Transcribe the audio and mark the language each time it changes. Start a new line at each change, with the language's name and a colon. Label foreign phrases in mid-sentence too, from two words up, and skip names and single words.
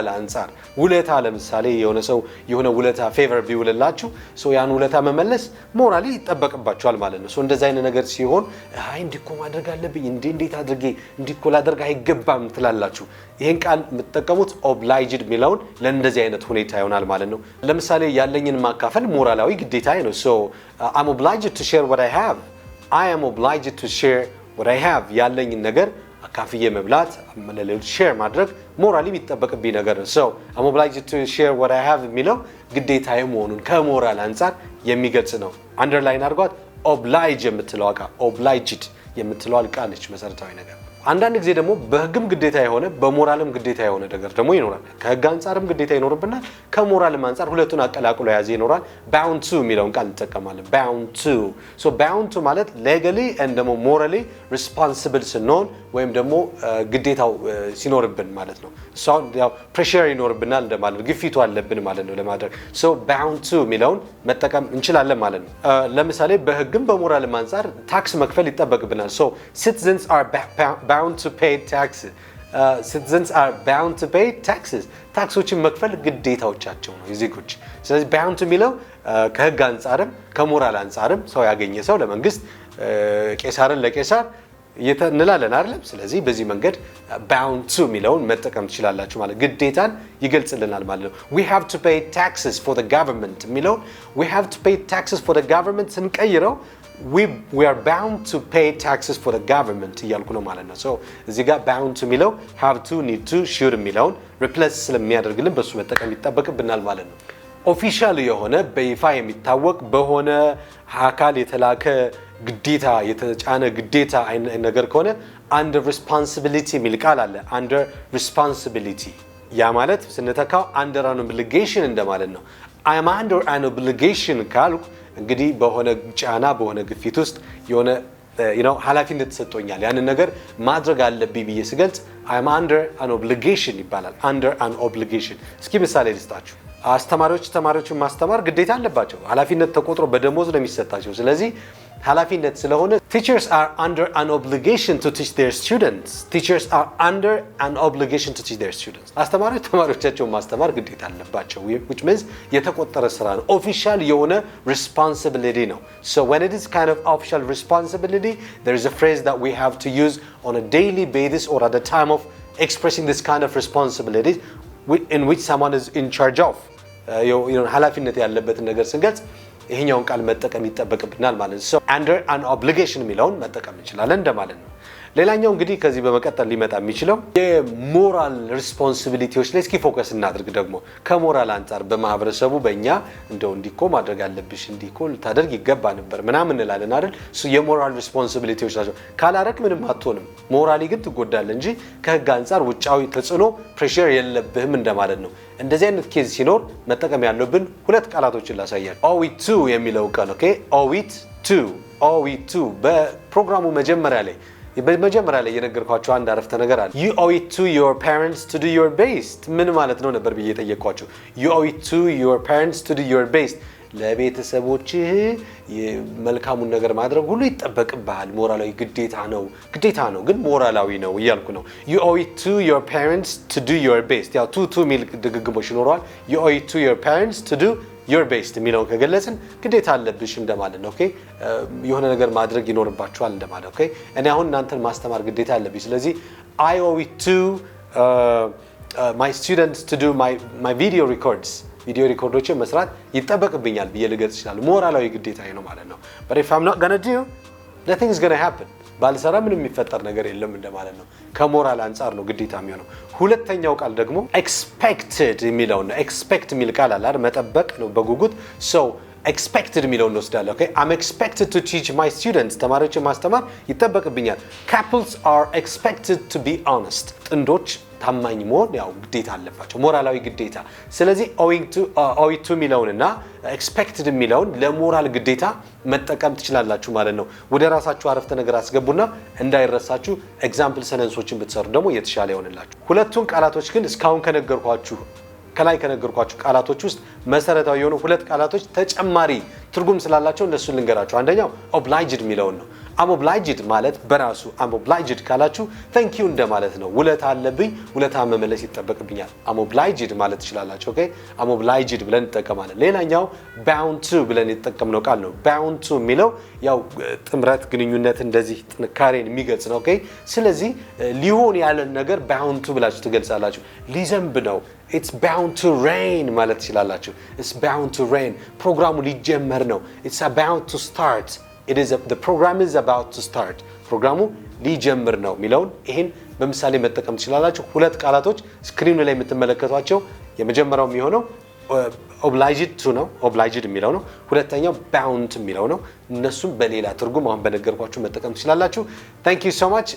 Amharic: አንፃር ውለታ ለምሳሌ የሆነ ሰው የሆነ ውለታ ፌቨር ቢውልላችሁ ሶ ያን ውለታ መመለስ ሞራሊ ይጠበቅባችኋል ማለት ነው ሶ እንደዛ አይነት ነገር ሲሆን አይ እንዲኮ ማድረግ አለብኝ እንዴት አድርጌ እንዲኮ ላደርግ አይገባም ትላላችሁ ይሄን ቃል የምትጠቀሙት obliged የሚለውን ለእንደዚህ አይነት ሁኔታ ይሆናል ማለት ነው ለምሳሌ ያለኝን ማካፈል ሞራላዊ ግዴታዬ ነው
English: so I'm obliged to share what I have I am obliged to share what I have
Amharic: ያለኝን ነገር አካፍዬ መብላት ለሌሎች ሼር ማድረግ ሞራሊ የሚጠበቅብኝ ነገር ነው
English: so I'm obliged to share what I have
Amharic: የሚለው ግዴታዬ መሆኑን ከሞራል አንፃር የሚገልጽ ነው አንደርላይን አድርጓት oblige የምትለው ቃል obliged የምትለው ቃል ነች መሰረታዊ ነገር አንዳንድ ጊዜ ደግሞ በህግም ግዴታ የሆነ በሞራልም ግዴታ የሆነ ነገር ደግሞ ይኖራል ከህግ አንፃርም ግዴታ ይኖርብናል ከሞራልም አንፃር ሁለቱን አቀላቅሎ ያዘ ይኖራል
English: bound to
Amharic: የሚለውን ቃል እንጠቀማለን
English: bound to so bound to
Amharic: ማለት
English: legally and
Amharic: ደግሞ
English: morally responsible
Amharic: ስንሆን ወይም ደግሞ ግዴታው ሲኖርብን ማለት ነው so ያው pressure ይኖርብናል እንደማለት ግፊቱ አለብን ማለት ነው ለማድረግ
English: so bound to
Amharic: የሚለውን መጠቀም እንችላለን ማለት ነው ለምሳሌ በህግም በሞራልም አንፃር ታክስ መክፈል ይጠበቅብናል
English: so citizens are bound to pay taxes citizens are bound to pay taxes
Amharic: ታክሶችን መክፈል ግዴታዎቻቸው ነው የዜጎች ስለዚህ
English: bound to
Amharic: የሚለው ከህግ አንፃርም ከሞራል አንፃርም ሰው ያገኘ ሰው ለመንግስት ቄሳርን ለቄሳር እንላለን አይደል ስለዚህ በዚህ መንገድ bound to የሚለውን መጠቀም ትችላላችሁ ማለት ግዴታን ይገልጽልናል ማለት ነው
English: we have to pay taxes for the government
Amharic: የሚለው
English: we have to pay taxes for the government
Amharic: ስንቀይረው
English: we are bound to pay taxes for the government
Amharic: እያልኩ ነው ማለት ነው so እዚህ ጋር
English: bound to
Amharic: የሚለው
English: have to need to should
Amharic: የሚለውን replace ስለሚያደርግልን በሱ መጠቀም ይጠበቅብናል ማለት ነው ኦፊሻል የሆነ በይፋ የሚታወቅ በሆነ አካል የተላከ ግዴታ የተጫነ ግዴታ ነገር ከሆነ
English: under responsibility
Amharic: የሚል ቃል አለ።
English: under responsibility
Amharic: ያ ማለት ስንተካው
English: under an obligation
Amharic: እንደማለት ነው።
English: I'm under an obligation
Amharic: ካልኩ እንግዲህ በሆነ ጫና በሆነ ግፊት ውስጥ የሆነ ኃላፊነት ተሰጥቶኛል ያንን ነገር ማድረግ አለብኝ ብዬ ስገልጽ
English: I'm under an obligation
Amharic: ይባላል።
English: under an obligation።
Amharic: እስኪ ምሳሌ ልስጣችሁ። ተማሪዎችን ማስተማር ግዴታ አለባቸው። ኃላፊነት ተቆጥሮ በደሞዝ ነው የሚሰጣቸው። ስለዚህ ኃላፊነት ስለሆነ
English: teachers are under an obligation to teach their students. teachers are under an obligation to teach their students.
Amharic: አስተማሪዎች ተማሪዎቻቸውን ማስተማር ግዴታ አለባቸው
English: which means
Amharic: የተቆጠረ ስራ ነው። ኦፊሻል የሆነ responsibility ነው.
English: So when it is kind of official responsibility, there is a phrase that we have to use on a daily basis or at the time of expressing this kind of responsibility in which someone is in charge of.
Amharic: ኃላፊነት ያለበትን ነገር ስንገልጽ ይሄኛውን ቃል መጠቀም ይጠበቅብናል ማለት ነው።
English: so under an obligation
Amharic: የሚለውን መጠቀም እንችላለን እንደማለት ነው። ሌላኛው እንግዲህ ከዚህ በመቀጠል ሊመጣ የሚችለው የሞራል ሪስፖንሲቢሊቲዎች ላይ እስኪ ፎከስ እናድርግ። ደግሞ ከሞራል አንፃር በማህበረሰቡ በእኛ እንደው እንዲኮ ማድረግ አለብሽ እንዲኮ ልታደርግ ይገባ ነበር ምናምን እንላለን አይደል? የሞራል ሪስፖንሲቢሊቲዎች ናቸው። ካላረክ ምንም አትሆንም፣ ሞራሊ ግን ትጎዳለህ እንጂ ከህግ አንፃር ውጫዊ ተጽዕኖ ፕሬሸር የለብህም እንደማለት ነው። እንደዚህ አይነት ኬዝ ሲኖር መጠቀም ያለብን ሁለት ቃላቶችን ላሳያችሁ።
English: owe it to
Amharic: የሚለው ቃል ኦኬ
English: owe it to
Amharic: በፕሮግራሙ መጀመሪያ ላይ የነገርኳችሁ አንድ አረፍተ ነገር አለ።
English: you owe it to your parents to do your best
Amharic: ምን ማለት ነው ነበር ብዬ ጠየቅኳችሁ።
English: you owe it to your parents to do your best
Amharic: ለቤተሰቦችህ መልካሙን ነገር ማድረግ ሁሉ ይጠበቅብሃል። ሞራላዊ ግዴታ ነው ግን ሞራላዊ ነው እያልኩ ነው።
English: you owe it to your parents to do your best
Amharic: ያው to ሚል ድግግሞሽ ይኖረዋል።
English: you owe it to your parents to do your best
Amharic: የሚለውን ከገለጽን ግዴታ አለብሽ እንደማለት ነው። ኦኬ የሆነ ነገር ማድረግ ይኖርባችኋል እንደማለት። ኦኬ እኔ አሁን እናንተን ማስተማር ግዴታ አለብኝ። ስለዚህ
English: I owe it to my students to do my video
Amharic: ሪኮርዶችን መስራት ይጠበቅብኛል ብዬ ልገልጽ ይችላል። ሞራላዊ ግዴታዬ ነው ማለት ነው።
English: but if I'm not going to do nothing is going to happen
Amharic: ባልሰራ ምንም የሚፈጠር ነገር የለም እንደማለት ነው። ከሞራል አንፃር ነው ግዴታ የሚሆነው። ሁለተኛው ቃል ደግሞ expected የሚለው ነው። expect የሚል ቃል አለ አይደል? መጠበቅ ነው በጉጉት
English: so expected
Amharic: የሚለውን እንወስዳለን።
English: okay I'm expected to teach my students
Amharic: ተማሪዎችን ማስተማር ይጠበቅብኛል።
English: couples are expected to be honest
Amharic: ጥንዶች ታማኝ መሆን ያው ግዴታ አለባቸው ሞራላዊ ግዴታ። ስለዚህ
English: owe it to
Amharic: የሚለውንና expected የሚለውን ለሞራል ግዴታ መጠቀም ትችላላችሁ ማለት ነው። ወደ ራሳችሁ አረፍተ ነገር አስገቡና እንዳይረሳችሁ ኤግዛምፕል ሰነንሶችን ብትሰሩ ደግሞ የተሻለ ይሆንላችሁ። ሁለቱን ቃላቶች ግን እስካሁን ከላይ ከነገርኳችሁ ቃላቶች ውስጥ መሰረታዊ የሆኑ ሁለት ቃላቶች ተጨማሪ ትርጉም ስላላቸው እነሱን ልንገራችሁ። አንደኛው obliged የሚለውን ነው።
English: I'm obliged
Amharic: ማለት በራሱ I'm obliged ካላችሁ
English: thank you
Amharic: እንደማለት ነው። ውለታ አለብኝ፣ ውለታ መመለስ ይጠበቅብኛል።
English: I'm obliged
Amharic: ማለት ትችላላችሁ። ኦኬ
English: I'm obliged
Amharic: ብለን እንጠቀማለን። ሌላኛው bound to ብለን የተጠቀምነው ቃል ነው።
English: bound to
Amharic: የሚለው ያው ጥምረት፣ ግንኙነት፣ እንደዚህ ጥንካሬን የሚገልጽ ነው። ኦኬ ስለዚህ ሊሆን ያለን ነገር
English: bound to
Amharic: ብላችሁ ትገልጻላችሁ። ሊዘንብ ነው
English: it's bound to rain
Amharic: ማለት ትችላላችሁ።
English: it's bound to rain
Amharic: ፕሮግራሙ ሊጀመር ነው።
English: it's about to start the program is about to start
Amharic: ፕሮግራሙ ሊጀምር ነው የሚለውን ይሄን በምሳሌ መጠቀም ትችላላችሁ። ሁለት ቃላቶች ስክሪኑ ላይ የምትመለከቷቸው የመጀመሪያው የሚሆነው
English: obliged to
Amharic: ነው obliged የሚለው ነው። ሁለተኛው bound የሚለው ነው። እነሱም በሌላ ትርጉም አሁን በነገርኳችሁ መጠቀም ትችላላችሁ።
English: Thank you so much.